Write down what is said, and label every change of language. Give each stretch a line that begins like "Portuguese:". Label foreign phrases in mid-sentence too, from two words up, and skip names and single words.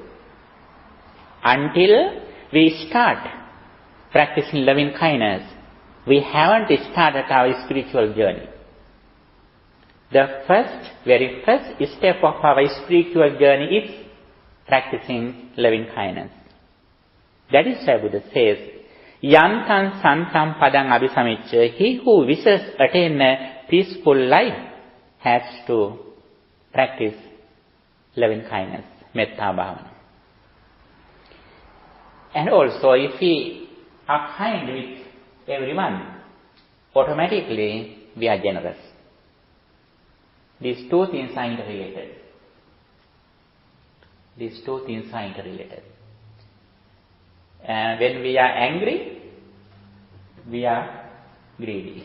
English: Until we start practicing loving kindness, we haven't started our spiritual journey. The very first step of our spiritual journey is practicing loving kindness. That is why Buddha says,
Pali: Yantan santam padang abhisamicca,
English: he who wishes attain a peaceful life has to practice loving kindness,
Pali: metta bhavana.
English: And also, if we are kind with everyone, automatically we are generous. These two things are interrelated. And when we are angry, we are greedy.